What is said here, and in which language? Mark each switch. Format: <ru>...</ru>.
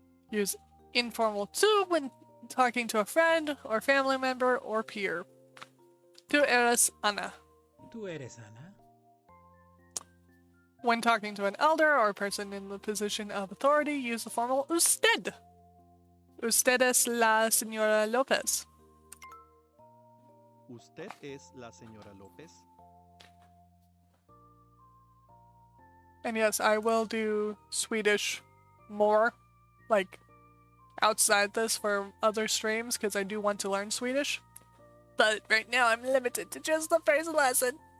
<en>Use informal tú when talking to a friend or family member or peer.</en> <es>Tú eres Ana. Tú eres Ana.</es> <en>When talking to an elder or a person in the position of authority, use the formal usted.</en> <es>Usted es la señora López. ¿Usted es la señora López?</es> <en>And yes, I will do Swedish more, like, outside this for other streams, because I do want to learn Swedish. But right now I'm limited to just the first lesson.</en>